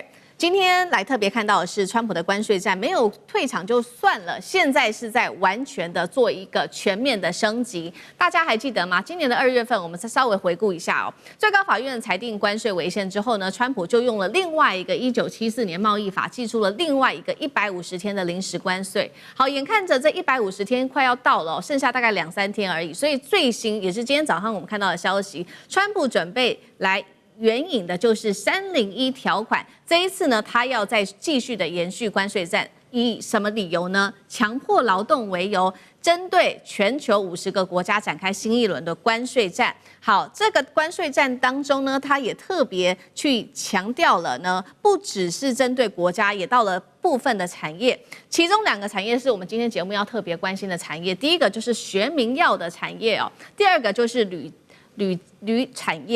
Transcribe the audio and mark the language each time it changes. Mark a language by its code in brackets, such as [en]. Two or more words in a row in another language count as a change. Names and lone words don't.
[zh] 今天來特別看到的是，川普的關稅戰沒有退場就算了，現在是在完全的做一個全面的升級。大家還記得嗎？今年的2月份，我們再稍微回顧一下哦。最高法院裁定關稅違憲之後呢，川普就用了另外一個1974年貿易法，祭出了另外一個150天的臨時關稅。好，眼看着這150天快要到了，剩下大概2-3天而已，所以最新也是今天早上我們看到的消息，川普準備來援引的就是301條款，這一次呢，他要再繼續的延續關稅戰，以什麼理由呢？強迫勞動為由，針對全球50個國家展開新一輪的關稅戰。好，這個關稅戰當中呢，他也特別去強調了呢，不只是針對國家，也到了部分的產業，其中2個產業是我們今天節目要特別關心的產業，第一個就是學名藥的產業哦，第二個就是鋁產業。